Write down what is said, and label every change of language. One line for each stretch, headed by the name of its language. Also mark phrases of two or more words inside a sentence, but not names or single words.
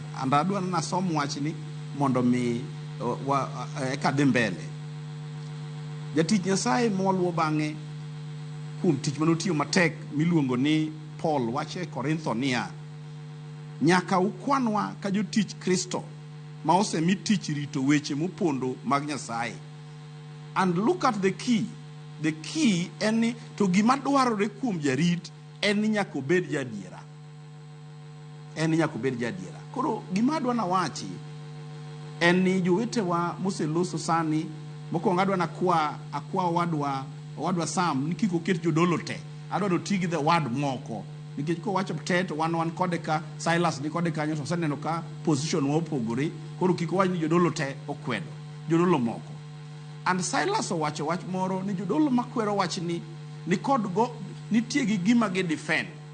Luo (Kenya and Tanzania): And adwa na som wachni mondo mi kadhi mbele. Jatich Nyasaye moluwo bang'e kuom tich manotiyo matek miluongo ni Paul wache Korintho niya, nyaka ukwanwa ka jotich Kristo ma osemi tich rito weche mopondo mag Nyasaye.
English: And look at the key. The key
Luo (Kenya and Tanzania): en to gima dwarore kuom jarit en nyaka obed jadiera. Koro gima adwa na wachi en ni jowetewa moseloso sani, mokwongo adwa na akwa wadwa Sam ni kik oket jodolo te. Adwa do tigi
English: the word
Luo (Kenya and Tanzania): moko. Nikech ko wacho te to wan kode ka Silas ni kode kanyo to seneno ka position opogore. Koro kik wach ni jodolo te okwedo. Jodolo moko. And Silas owacho wach moro ni jodolo makwero wach ni kod go nitie gi gima gi defend.